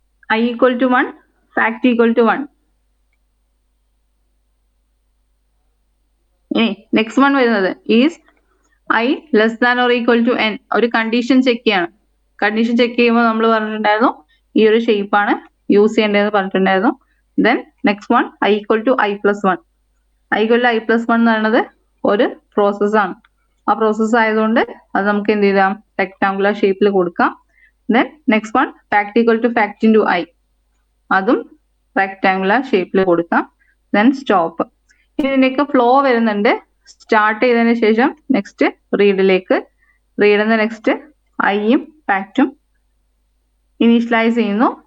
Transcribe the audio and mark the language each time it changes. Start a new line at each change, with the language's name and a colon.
English: I equal to 1, fact equal to 1. ഇനി next one വരുന്നത് is i less than or equal to n.
Malayalam: ഒരു condition check ചെയ്യാണ്. Condition check ചെയ്യുമ്പോൾ നമ്മൾ പറഞ്ഞിട്ടുണ്ടായിരുന്നു ഈ ഒരു ഷേപ്പാണ് യൂസ് ചെയ്യേണ്ടതെന്ന് പറഞ്ഞിട്ടുണ്ടായിരുന്നു.
English: Then next one i equal to i plus 1. i equal to i plus 1
Malayalam: എന്ന് പറയുന്നത് ഒരു പ്രോസസ്സാണ്. ആ പ്രോസസ്സ് ആയതുകൊണ്ട് അത് നമുക്ക് എന്ത് ചെയ്യാം, റെക്ടാങ്കുലർ ഷേപ്പിൽ കൊടുക്കാം.
English: then next one fact equal to fact into i,
Malayalam: അതും റെക്ടാങ്കുലർ ഷേപ്പിൽ കൊടുക്കാം.
English: Then stop.
Malayalam: ഇതിന്റെയൊക്കെ ഫ്ലോ വരുന്നുണ്ട്. സ്റ്റാർട്ട് ചെയ്തതിന് ശേഷം നെക്സ്റ്റ് റീഡിലേക്ക്, റീഡിന്ന് നെക്സ്റ്റ് ഐയും ഫാക്റ്റും ഇനീഷ്യലൈസ് ചെയ്യുന്നു.